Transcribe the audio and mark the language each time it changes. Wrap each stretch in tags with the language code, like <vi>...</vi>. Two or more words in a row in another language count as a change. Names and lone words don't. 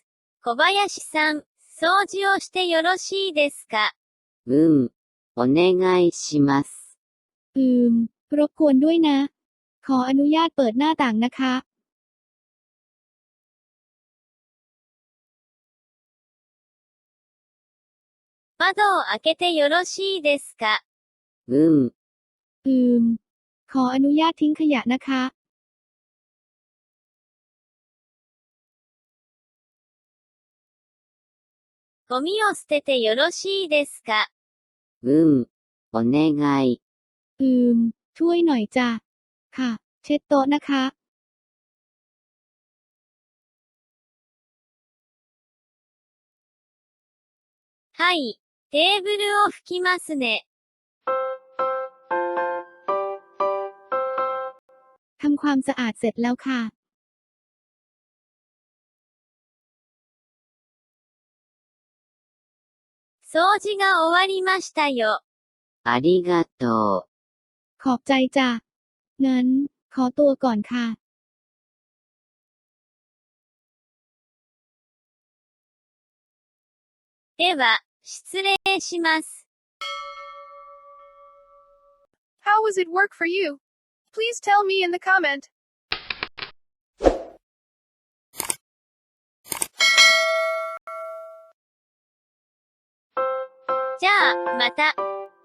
<ja>小林さん、掃除をしてよろしいですか？お願いします。</ja> <th>รบกวนด้วยนะ ขออนุญาตเปิดหน้าต่างนะคะ</th> <ja>窓を開けてよろしいですか？</ja> <th>ขออนุญาตทิ้งขยะนะคะ</th> <ja>ゴミを捨ててよろしいですか？お願い。</ja> <th>ช่วยหน่อยจ้ะ ค่ะ เช็ดโต๊ะนะคะ</th> <ja>はい、テーブルを拭きますね。</ja> <th>ทำความสะอาดเสร็จแล้วค่ะ</th> <ja>掃除が終わりましたよ。ありがとう。</ja> <th>ขอบใจจ้ะ งั้น ขอตัวก่อนค่ะ</th> <ja>では、失礼します。</ja> <en>How was it work for you? Please tell me in the comment.</en> <ja>じゃあ、また。</ja>